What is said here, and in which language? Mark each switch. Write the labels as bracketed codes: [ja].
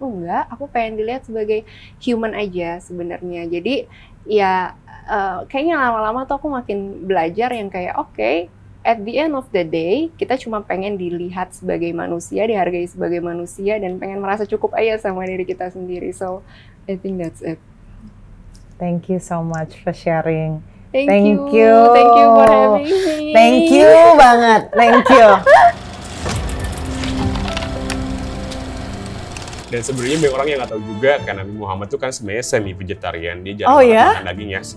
[id] Enggak, aku pengen dilihat sebagai human aja sebenarnya. Jadi ya kayaknya lama-lama tuh aku makin belajar yang kayak oke, [en] at the end of the day [id] kita cuma pengen dilihat sebagai manusia, dihargai sebagai manusia, dan pengen merasa cukup aja sama diri kita sendiri. [en] So I think that's it. Thank you so much for sharing. Thank you for having me. Thank you banget, thank you. [id] Dan sebenarnya banyak orang yang nggak tahu juga kan Nabi Muhammad tuh kan sebenarnya semi vegetarian, dia jarang makan dagingnya.